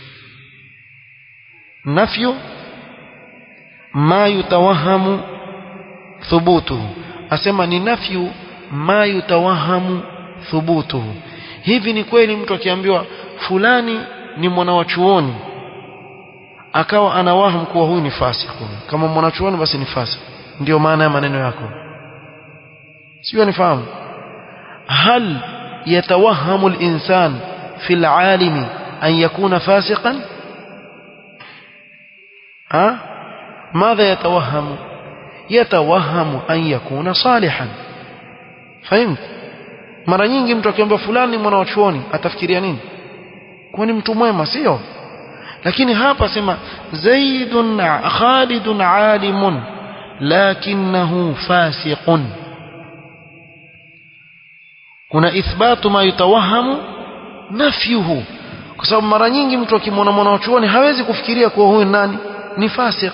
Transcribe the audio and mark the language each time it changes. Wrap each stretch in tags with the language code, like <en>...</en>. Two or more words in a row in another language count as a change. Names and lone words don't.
<ar>نفي ما يتوهم ثبوته,</ar> <sw>asema ni</sw> <ar>نفي ما يتوهم ثبوته.</ar> <sw>Hivi ni kweli mtu akiambiwa fulani ni mwanachuoni akawa anawahamu kuwa huyu ni fasiku, kama mwanachuoni basi ni fasik, ndio maana ya maneno yako? Sio, nifahamu.</sw> <ar>هل يتوهم الإنسان في العالم أن يكون فاسقا؟ ماذا يتوهم؟ يتوهم أن يكون صالحا. فهمت؟</ar> <sw>mara nyingi mtu akiambiwa fulani mwanachuoni atafikiria nini? kwani mtu mwema, sio? lakini hapa sema</sw> <ar>زيد خالد عالم لكنه فاسق,</ar> <sw>kuna</sw> <ar>إثبات ما يتوهم نفيه,</ar> <sw>kwa sababu mara nyingi mtu akimwona mwanachuoni hawezi kufikiria kuwa huyu nani ni fasik.</sw>